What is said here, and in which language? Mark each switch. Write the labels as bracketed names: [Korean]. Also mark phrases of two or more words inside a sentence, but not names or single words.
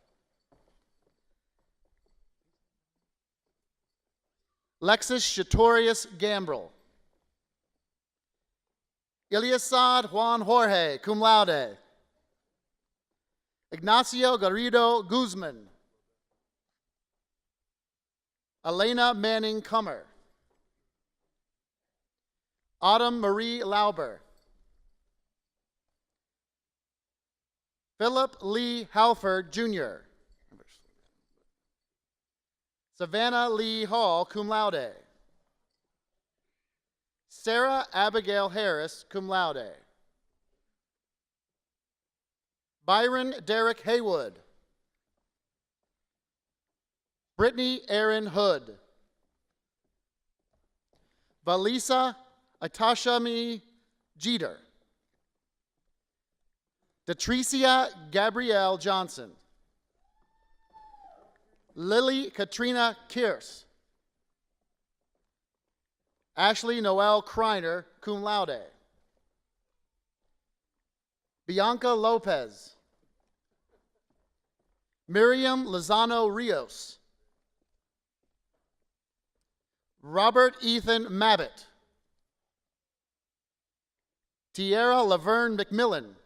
[English] Lexus Shatorius Gambrel. Iliasad Juan Jorge, [Latin] cum laude. [English] Ignacio Garrido Guzman. Elena Manning Kummer. Autumn Marie Lauber. Philip Lee Halford, Jr. Savannah Lee Hall, [Latin] cum laude. [English] Sarah Abigail Harris, [Latin] cum laude. [English] Byron Derek Haywood. Brittany Aaron Hood. Valisa Atashami Jeter. Detricia Gabrielle Johnson. Lily Katrina Kears. Ashley Noel Kreiner, [Latin] cum laude. [English] Bianca Lopez. Miriam Lozano Rios. Robert Ethan Mabbitt. Tierra Laverne McMillan.